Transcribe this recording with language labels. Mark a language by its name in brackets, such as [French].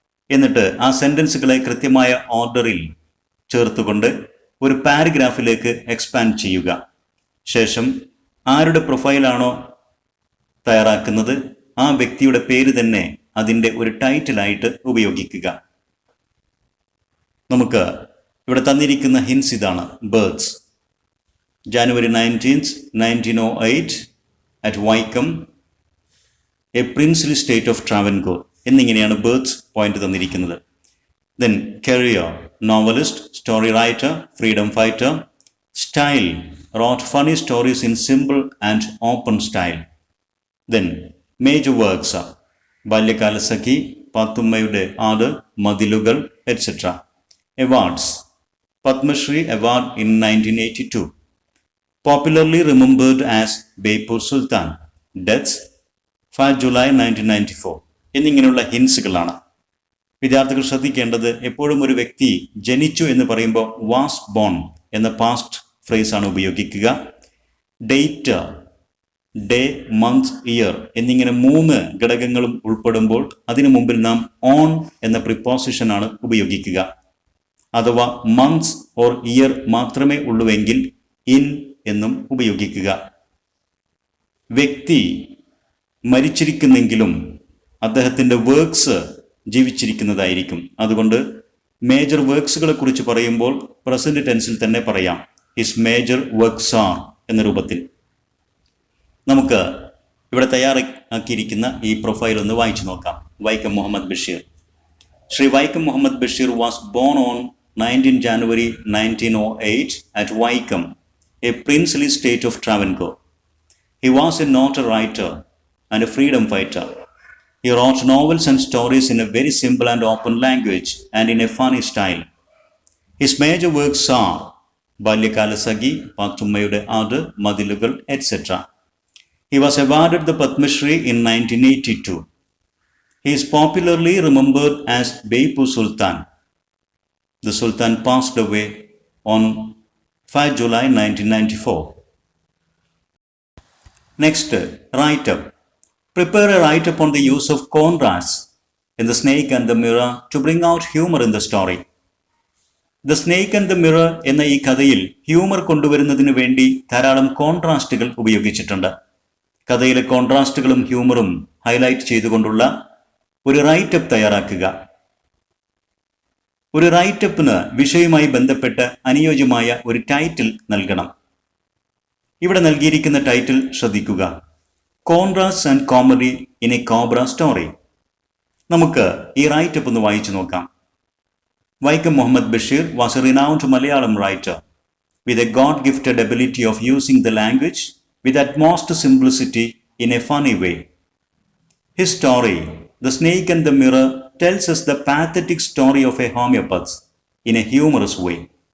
[Malayalam] എന്നിട്ട് ആ സെന്റൻസുകളെ കൃത്യമായ ഓർഡറിൽ ചേർത്തുകൊണ്ട് ഒരു പാരഗ്രാഫിലേക്ക് എക്സ്പാൻഡ് ചെയ്യുക. ശേഷം ആരുടെ പ്രൊഫൈലാണോ തയ്യാറാക്കുന്നത് ആ വ്യക്തിയുടെ പേര് തന്നെ അതിൻ്റെ ഒരു ടൈറ്റിലായിട്ട് ഉപയോഗിക്കുക. നമുക്ക് ഇവിടെ തന്നിരിക്കുന്ന ഹിൻസ് ഇതാണ്. [English] birth January 19th, 1908 at Wycombe, a princely state of Travancore [Malayalam] എന്നിങ്ങനെയാണ് ബർത്ത് പോയിന്റ് തന്നിരിക്കുന്നത്. [English] Then career, novelist, story writer, freedom fighter. Style, wrote funny stories in simple and open style. Then major works are Balyakalasakhi, Pathummayude Aadu, Mathilukal, etc. Awards, Padma Shri Award in 1982. Popularly remembered as Beypore Sultan. Deaths 5 July 1994. [Malayalam] എന്നിങ്ങനെയുള്ള ഹിൻസുകളാണ്. വിദ്യാർത്ഥികൾ ശ്രദ്ധിക്കേണ്ടത് എപ്പോഴും ഒരു വ്യക്തി ജനിച്ചു എന്ന് പറയുമ്പോൾ വാസ് ബോൺ എന്ന പാസ്റ്റ് ഫ്രേസ് ആണ് ഉപയോഗിക്കുക. ഡേറ്റ്, ഡേ, മന്ത്, ഇയർ എന്നിങ്ങനെ 3 ഘടകങ്ങളും ഉൾപ്പെടുമ്പോൾ അതിനു മുമ്പിൽ നാം ഓൺ എന്ന പ്രിപ്പോസിഷനാണ് ഉപയോഗിക്കുക. അഥവാ മന്ത്സ് ഓർ ഇയർ മാത്രമേ ഉള്ളുവെങ്കിൽ ഇൻ എന്നും ഉപയോഗിക്കുക. വ്യക്തി മരിച്ചിരിക്കുന്നെങ്കിലും അദ്ദേഹത്തിൻ്റെ വർക്ക്സ് ജീവിച്ചിരിക്കുന്നതായിരിക്കും. അതുകൊണ്ട് മേജർ വർക്ക്സുകളെ കുറിച്ച് പറയുമ്പോൾ പ്രസന്റ് ടെൻസിൽ തന്നെ പറയാം. [English] his major works are [Malayalam] എന്ന രൂപത്തിൽ. നമുക്ക് ഇവിടെ തയ്യാറാക്കിയിരിക്കുന്ന ഈ പ്രൊഫൈൽ ഒന്ന് വായിച്ചു നോക്കാം. Vaikom Muhammad Basheer. [English] Shri Vaikom Muhammad Basheer was born on 19 January 1908 at Wycombe, a princely state of Travancore. He was a noted writer and a freedom fighter. He wrote novels and stories in a very simple and open language and in a funny style. His major works are Balyakalasakhi, Pathummayude Aadu, Mathilukal, etc. He was awarded the Padma Shri in 1982. He is popularly remembered as Beypore Sultan. The Sultan passed away on 5 July 1994. Next, write-up. Prepare a write-up on the use of contrasts in The Snake and the Mirror to bring out humor in the story. [Malayalam] The Snake and the Mirror എന്ന ഈ കഥയിൽ humour കൊണ്ടുവരുന്നതിന് വേണ്ടി ധാരാളം കോൺട്രാസ്റ്റുകൾ ഉപയോഗിച്ചിട്ടുണ്ട്. കഥയിലെ കോൺട്രാസ്റ്റുകളും ഹ്യൂമറും highlight ചെയ്തുകൊണ്ടുള്ള ഒരു റൈറ്റപ്പ് തയ്യാറാക്കുക. ഒരു റൈറ്റപ്പിന് വിഷയവുമായി ബന്ധപ്പെട്ട് അനുയോജ്യമായ ഒരു ടൈറ്റിൽ നൽകണം. ഇവിടെ നൽകിയിരിക്കുന്ന ടൈറ്റിൽ ശ്രദ്ധിക്കുക. [English] Contrast and comedy in a cobra story. [Malayalam] നമുക്ക് ഈ റൈറ്റപ്പ് ഒന്ന് വായിച്ചു നോക്കാം. [English] Vaikom Muhammad Basheer was a renowned Malayalam writer with a God-gifted ability of using the language with utmost simplicity in a funny way. His story, The Snake and the Mirror, tells us the pathetic story of a homeopath in a humorous way.